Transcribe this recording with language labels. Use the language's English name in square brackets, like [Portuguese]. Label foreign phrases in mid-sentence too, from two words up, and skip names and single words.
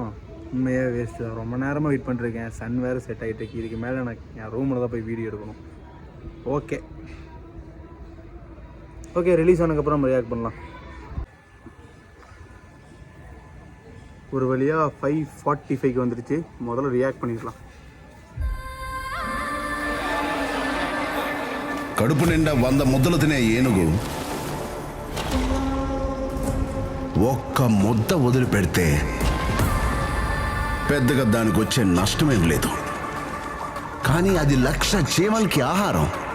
[Tamil] உண்மையாக வேஸ்ட்டு தான். ரொம்ப நேரமாக வெயிட் பண்ணிருக்கேன். சன் வேறு செட் ஆகிட்டு இருக்கு. இதுக்கு மேலே எனக்கு என் ரூமில் தான் போய் வீடியோ எடுக்கணும். [English] okay release [Tamil] ஆனதுக்கப்புறம் நம்ம ரியாக்ட் பண்ணலாம். ஒரு வழியாக 5:45க்கு வந்துடுச்சு. முதல்ல ரியாக்ட் பண்ணிடலாம். [Telugu] కడుపు నిండా 100 ముద్దలు తినే ఏనుగు ఒక్క ముద్ద వదిలిపెడితే పెద్దగా దానికి వచ్చే నష్టమేం లేదు. కానీ అది 1,00,000 చీమలకి ఆహారం.